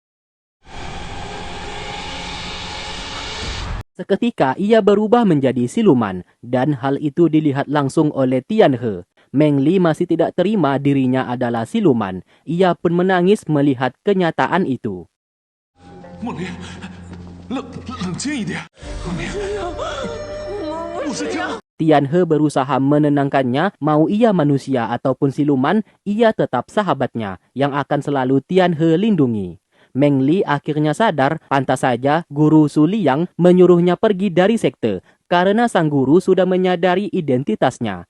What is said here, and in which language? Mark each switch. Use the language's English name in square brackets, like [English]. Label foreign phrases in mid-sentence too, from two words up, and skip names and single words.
[Indonesian] Seketika ia berubah menjadi siluman dan hal itu dilihat langsung oleh Tianhe. Meng Li masih tidak terima dirinya adalah siluman. Ia pun menangis melihat kenyataan itu. [Chinese] 梦离，冷静一点，梦离，不是这样。 [Indonesian] Tianhe berusaha menenangkannya, mau ia manusia ataupun siluman, ia tetap sahabatnya yang akan selalu Tianhe lindungi. Meng Li akhirnya sadar, pantas saja guru Su Liang menyuruhnya pergi dari sekte karena sang guru sudah menyadari identitasnya.